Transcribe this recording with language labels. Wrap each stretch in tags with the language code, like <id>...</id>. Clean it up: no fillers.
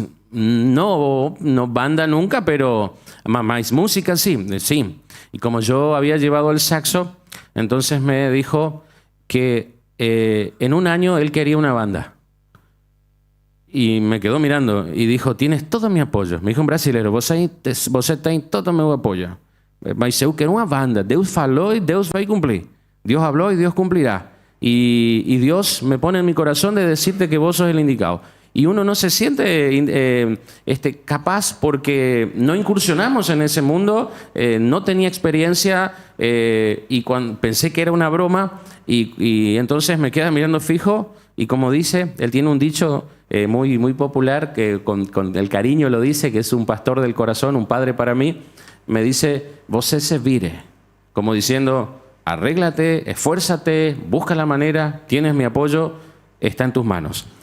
<es>No banda nunca, pero más música sí. Y como yo había llevado el saxo, entonces me dijo que en un año él quería una banda. Y me quedó mirando y dijo, tienes todo mi apoyo. Me dijo en brasileiro,</es> <pt>você tem todo meu apoio. Mas eu quero uma banda. Deus falou y Deus vai cumplir.</pt> <es>Dios habló y Dios cumplirá. Y Dios me pone en mi corazón de decirte que vos sos el indicado. Y uno no se siente capaz porque no incursionamos en ese mundo, no tenía experiencia, y cuando pensé que era una broma, y entonces me queda mirando fijo, y como dice, él tiene un dicho muy, muy popular, que con el cariño lo dice, que es un pastor del corazón, un padre para mí, me dice,</es> <pt>você se vire,</pt> <es>como diciendo, arréglate, esfuérzate, busca la manera, tienes mi apoyo, está en tus manos.</es>